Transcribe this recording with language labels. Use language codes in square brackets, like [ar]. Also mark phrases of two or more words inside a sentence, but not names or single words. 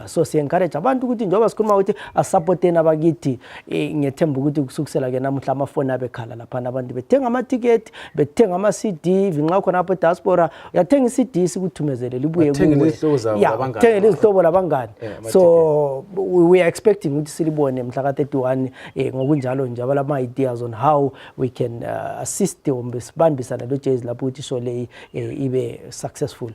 [en] So encourage [nd] abantu ukuthi njengoba sikhuluma ukuthi asupporteni abakithi ngethemba ukuthi kusukisela ke namuhla amafoni abekhala lapha abantu bethenga ama-ticket, bethenga ama-CD, vinxa khona apha diaspora uyathenga i-CD sikuthumezele libuye kuwe. Thenga izihlobo labangani. [en] So we are expecting [nd] ukuthi silibone mhla ka31 njalo nje abalama [en] ideas on how we can assist [nd] umbisibambisana lo Jeys lapho ukuthi show le ibe successful.